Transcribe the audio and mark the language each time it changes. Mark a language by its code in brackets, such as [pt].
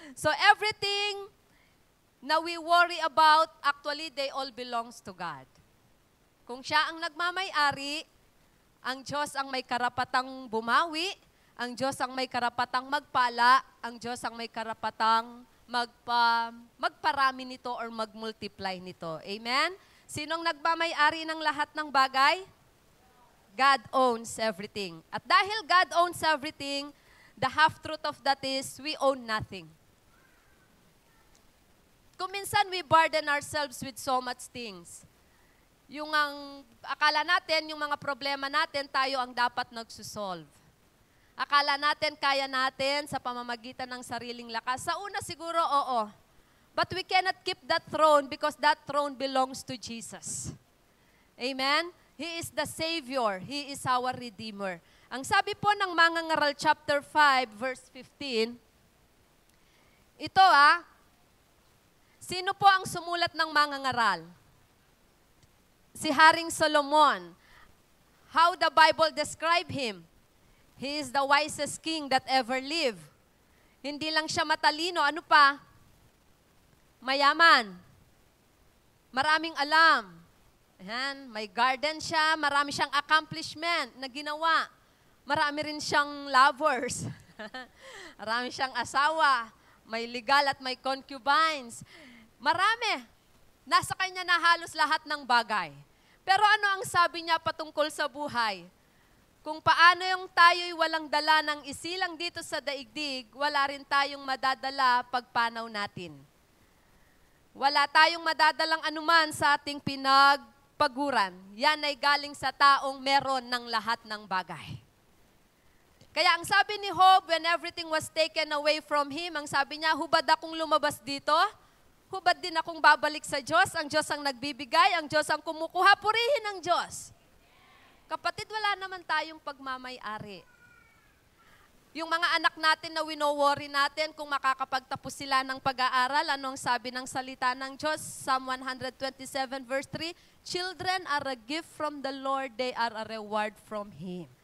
[en] So everything na we worry about, actually, they all belongs to God. [tl] Kung siya ang nagmamay-ari, ang Diyos ang may karapatang bumawi, ang Diyos ang may karapatang magpala, ang Diyos ang may karapatang magparami nito or magmultiply nito. Amen? Sinong nagmamay-ari ng lahat ng bagay? [en] God owns everything. [tl] At dahil [en] God owns everything, the half-truth of that is, we own nothing. [tl] Kung minsan [en] we burden ourselves with so much things. [tl] Yung ang akala natin, yung mga problema natin, tayo ang dapat nagsusolve. Akala natin, kaya natin sa pamamagitan ng sariling lakas. Sa una siguro, oo. [en] But we cannot keep that throne because that throne belongs to Jesus. Amen? He is the Savior. He is our Redeemer. [tl] Ang sabi po ng Mangangaral chapter 5, verse 15, ito sino po ang sumulat ng Mangangaral? Si Haring Solomon. [en] How the Bible describe him? He is the wisest king that ever lived. [tl] Hindi lang siya matalino, ano pa? Mayaman. Maraming alam. Ayan, may garden siya, marami siyang accomplishment na ginawa. Marami rin siyang lovers. Marami siyang asawa. May legal at may concubines. Marami. Nasa kanya na halos lahat ng bagay. Pero ano ang sabi niya patungkol sa buhay? Kung paano yung tayo'y walang dala ng isilang dito sa daigdig, wala rin tayong madadala pagpanaw natin. Wala tayong madadalang anuman sa ating pinagpaguran. Yan ay galing sa taong meron ng lahat ng bagay. Kaya ang sabi ni Job, [en] when everything was taken away from him, [tl] ang sabi niya, hubad akong lumabas dito, hubad din akong babalik sa Diyos. Ang Diyos ang nagbibigay, ang Diyos ang kumukuha, purihin ang Diyos. Kapatid, wala naman tayong pagmamay-ari. Yung mga anak natin na wino-worry natin kung makakapagtapos sila ng pag-aaral, anong sabi ng salita ng Diyos? [en] Psalm 127 verse 3, children are a gift from the Lord, they are a reward from Him.